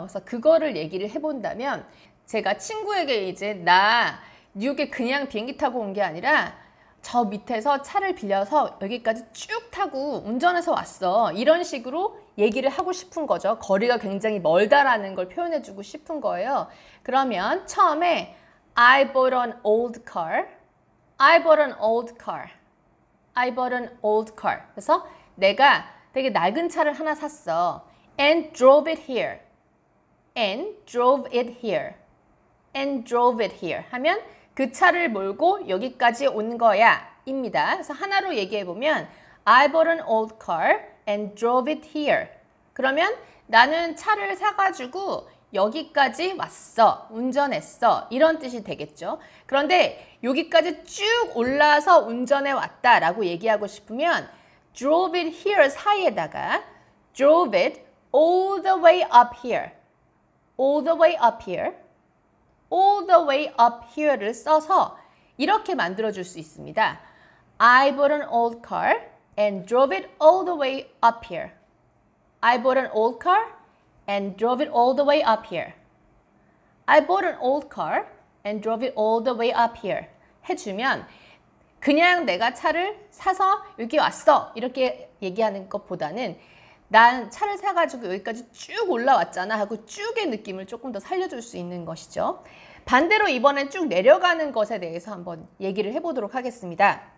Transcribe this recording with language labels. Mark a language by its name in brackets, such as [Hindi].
[Korean] 그래서 그거를 얘기를 해본다면 제가 친구에게 이제 나 뉴욕에 그냥 비행기 타고 온 게 아니라 저 밑에서 차를 빌려서 여기까지 쭉 타고 운전해서 왔어. 이런 식으로 얘기를 하고 싶은 거죠. 거리가 굉장히 멀다라는 걸 표현해주고 싶은 거예요. 그러면 처음에 [English] I bought an old car. I bought an old car. I bought an old car. [Korean] 그래서 내가 되게 낡은 차를 하나 샀어. [English] And drove it here. And drove it here. And drove it here. [Korean] 하면 그 차를 몰고 여기까지 온 거야 입니다. 그래서 하나로 얘기해 보면 [English] I bought an old car and drove it here. [Korean] 그러면 나는 차를 사가지고 여기까지 왔어. 운전했어. 이런 뜻이 되겠죠. 그런데 여기까지 쭉 올라서 운전해 왔다라고 얘기하고 싶으면 [English] drove it here [Korean] 사이에다가 [English] drove it all the way up here. all the way up here. all the way up here [Korean] 를 써서 이렇게 만들어줄 수 있습니다. [English] I bought an old car and drove it all the way up here. I bought an old car and drove it all the way up here. I bought an old car and drove it all the way up here. [Korean] 해주면 그냥 내가 차를 사서 여기 왔어 이렇게 얘기하는 것보다는 난 차를 사가지고 여기까지 쭉 올라왔잖아 하고 쭉의 느낌을 조금 더 살려줄 수 있는 것이죠. 반대로 이번엔 쭉 내려가는 것에 대해서 한번 얘기를 해보도록 하겠습니다.